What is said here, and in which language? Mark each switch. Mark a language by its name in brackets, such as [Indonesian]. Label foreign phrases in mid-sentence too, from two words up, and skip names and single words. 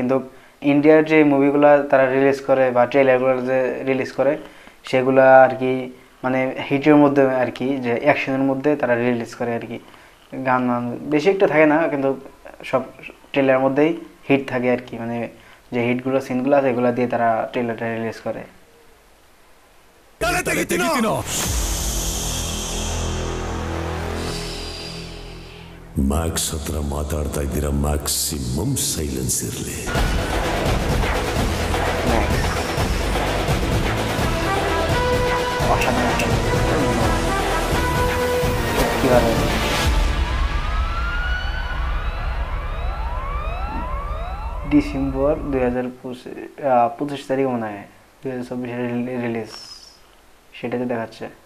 [Bangla] কিন্তু ইন্ডিয়ার যে মুভিগুলো তারা রিলিজ করে বা ট্রেলারগুলো যে রিলিজ করে, সেগুলো আর কি মানে হিটের মধ্যে আর কি, যে অ্যাকশনের মধ্যে তারা রিলিজ করে আর কি। গান বেশি একটা থাকে না, কিন্তু সব ট্রেলারের মধ্যেই হিট থাকে আর কি। মানে যে হিটগুলো সিনগুলো আছে এগুলো দিয়ে তারা ট্রেলারটা রিলিজ করে। [Kannada] ಮ್ಯಾಕ್ಸ್ ಹತ್ರ ಮಾತಾಡ್ತಾ ಇದ್ದೀರಾ, [English] maximum silence [Kannada] ಇರಲಿ. [Bangla] ডিসেম্বর 2025 তারিখ মনে হয়, 2024 রিলিজ, সেটাতে দেখাচ্ছে।